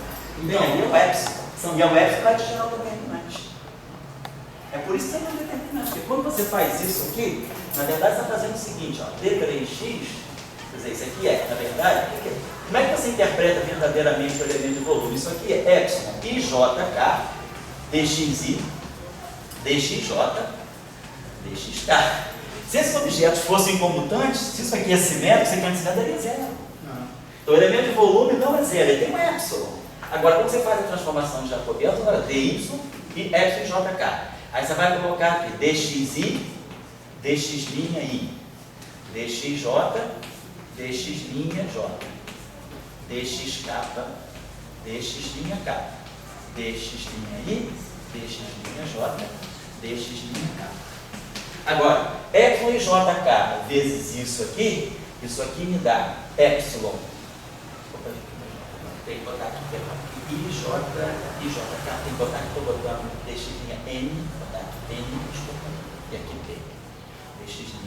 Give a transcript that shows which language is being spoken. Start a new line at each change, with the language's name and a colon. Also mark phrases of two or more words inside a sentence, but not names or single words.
Portuguese: Então, ali é o epsilon. E é o epsilon vai te gerar o determinante. É por isso que você tem um determinante. Porque quando você faz isso aqui, na verdade você está fazendo o seguinte, d3x, quer dizer, isso aqui na verdade, como é que você interpreta verdadeiramente o elemento de volume? Isso aqui é epsilon ijk, dxi, dxj, dxk. Se esses objetos fossem comutantes, se isso aqui é simétrico, isso aqui é antissimétrico, daria zero. Então o elemento de volume não é zero, ele tem um epsilon. Agora, quando você faz a transformação de jacobiano, agora dy e epsilon jk. Aí você vai colocar aqui dxi, dx' i, dxj, dx' j, dxk, dx' k, dx' i, dx' j, dx' k. Agora, epsilon e jk vezes isso aqui me dá epsilon. Tem que botar aqui, IJ, tem que botar aqui, estou botando dx' n, botar aqui n, desculpa, e aqui T.